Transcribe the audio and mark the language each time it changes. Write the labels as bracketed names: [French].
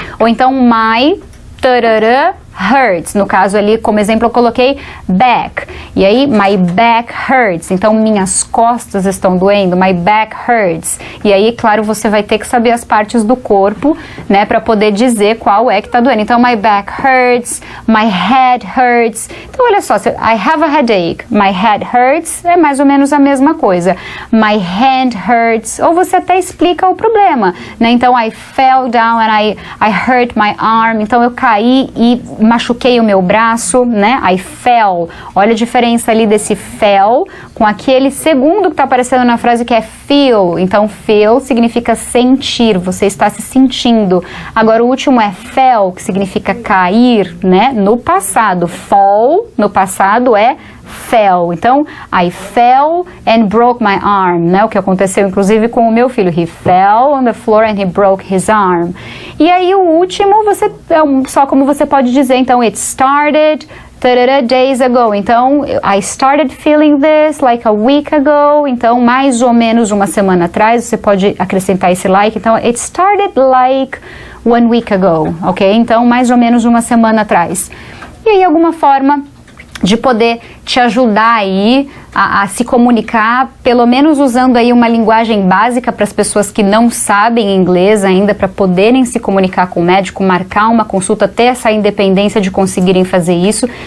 [Portuguese] Ou então [English] my tarará hurts. [Portuguese] No caso ali, como exemplo, eu coloquei back. E aí, [English] my back hurts. [Portuguese] Então, minhas costas estão doendo. [English] My back hurts. [Portuguese] E aí, claro, você vai ter que saber as partes do corpo, né, para poder dizer qual é que tá doendo. Então, [English] my back hurts. My head hurts. [Portuguese] Então, olha só, [English] I have a headache. My head hurts [Portuguese] é mais ou menos a mesma coisa. [English] My hand hurts. [Portuguese] Ou você até explica o problema, né? [English] Então, I fell down and I hurt my arm. [Portuguese] Então, eu caí e machuquei o meu braço, né? [English] I fell. [Portuguese] Olha a diferença ali desse fell com aquele segundo que está aparecendo na frase que é feel. Então, feel significa sentir, você está se sentindo. Agora, o último é fell, que significa cair, né? No passado. Fall, no passado, é fell. Então, [English] I fell and broke my arm, [Portuguese] né? O que aconteceu, inclusive, com o meu filho. [English] He fell on the floor and he broke his arm. [Portuguese] E aí, o último, só como você pode dizer. [English] Então, it started days ago. Então, I started feeling this like a week ago. [Portuguese] Então, mais ou menos uma semana atrás. Você pode acrescentar esse like. [English] Então, it started like 1 week ago, ok? [Portuguese] Então, mais ou menos uma semana atrás. E aí, alguma forma de poder te ajudar aí a se comunicar pelo menos usando aí uma linguagem básica para as pessoas que não sabem inglês ainda, para poderem se comunicar com o médico, marcar uma consulta, ter essa independência de conseguirem fazer isso.